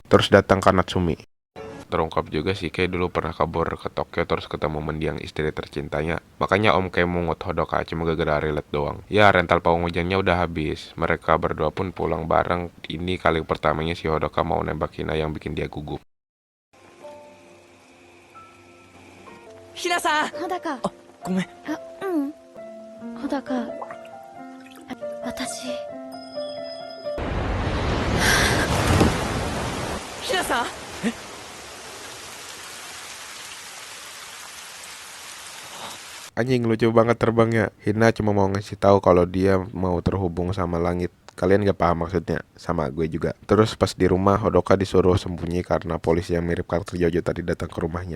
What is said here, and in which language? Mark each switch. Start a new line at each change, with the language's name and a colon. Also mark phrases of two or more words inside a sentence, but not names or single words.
Indonesian: Terus datang ke Natsumi. Terungkap juga si Kei dulu pernah kabur ke Tokyo terus ketemu mendiang istri tercintanya. Makanya Om Kei mungut Hodoka cuma gara-gara relate doang. Ya rental pawang hujannya udah habis. Mereka berdua pun pulang bareng. Ini kali pertamanya si Hodoka mau nembak Hina yang bikin dia gugup.
Japanese: ひなさん穂高。ごめん穂高。私。ひなさん
Indonesian: Anjing lucu banget terbangnya. Hina cuma mau ngasih tahu kalau dia mau terhubung sama langit. Kalian gak paham maksudnya, sama gue juga. Terus pas di rumah, Hodoka disuruh sembunyi karena polisi yang mirip karakter Jojo tadi datang ke rumahnya.